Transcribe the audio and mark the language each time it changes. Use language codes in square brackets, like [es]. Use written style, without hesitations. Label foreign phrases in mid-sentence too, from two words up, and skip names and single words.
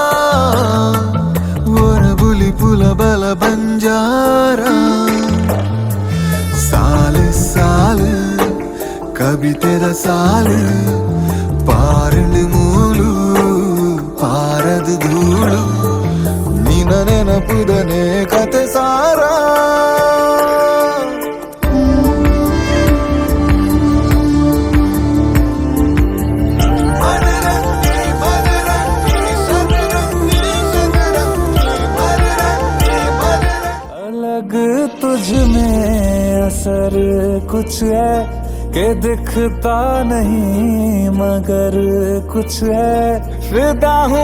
[tcy] ಒರಬುಲಿ ಪುಲ ಬಲ ಬಂಜಾರ ಸಾಲು ಸಾಲು ಕವಿತೆದ ಸಾಲು ಪಾರಳು ಮೂಲು ಪಾರದು ಧೂಳು ನಿನ ನೆನಪುದನೆ ಕತೆ ಸಾರ [hi] अलग तुझ में असर कुछ है कि दिखता नहीं मगर कुछ है फिदा हूँ